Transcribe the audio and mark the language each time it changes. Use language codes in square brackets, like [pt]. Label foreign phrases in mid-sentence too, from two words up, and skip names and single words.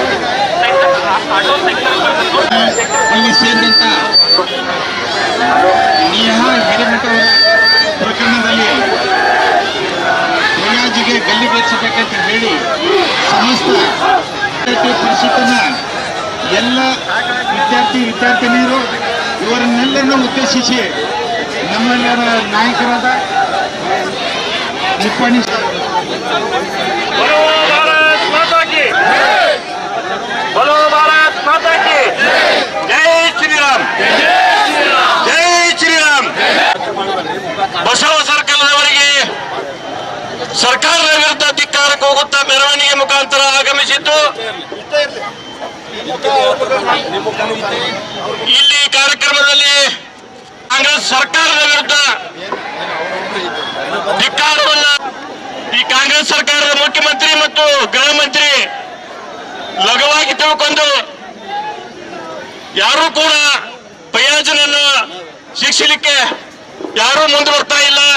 [kn] ಇಲ್ಲಿ ಸೇರಿದಂತ ನೇಹಾ ಹಿರೇಮಠ ಅವರ ಪ್ರಕರಣದಲ್ಲಿ ಫಯಾಜ್ಗೆ ಗಲ್ಲಿಗೇರಿಸಬೇಕಂತ ಹೇಳಿ ಸಮಸ್ತ ಪರಿಷತ್ತಿನ ಎಲ್ಲ ವಿದ್ಯಾರ್ಥಿನಿಯರು ಇವರನ್ನೆಲ್ಲರನ್ನು ಉದ್ದೇಶಿಸಿ ನಮ್ಮೆಲ್ಲರ ನಾಯಕರಾದ ನಿಪ್ಪಾಣಿ [hi] बोलो भारत माता की जय श्री राम जय श्री राम. [kn] ಬಸವ ಸರ್ಕಲ್ನವರಿಗೆ ಸರ್ಕಾರದ ವಿರುದ್ಧ ಧಿಕ್ಕಾರಕ್ಕೆ ಹೋಗುತ್ತಾ ಮೆರವಣಿಗೆ ಮುಖಾಂತರ ಆಗಮಿಸಿದ್ದು ಇಲ್ಲಿ ಕಾರ್ಯಕ್ರಮದಲ್ಲಿ ಕಾಂಗ್ರೆಸ್ ಸರ್ಕಾರದ ವಿರುದ್ಧ ಧಿಕ್ಕಾರವನ್ನ ಈ ಕಾಂಗ್ರೆಸ್ ಸರ್ಕಾರದ ಮುಖ್ಯಮಂತ್ರಿ ಮತ್ತು ಗೃಹ ಮಂತ್ರಿ ಲಘುವಾಗಿ ತಿಳ್ಕೊಂಡು ಯಾರೂ ಕೂಡ ಫಯಾಜ್ನನ್ನು ಶಿಕ್ಷಲಿಕ್ಕೆ ಯಾರೂ ಮುಂದೆ ಬರ್ತಾ ಇಲ್ಲ.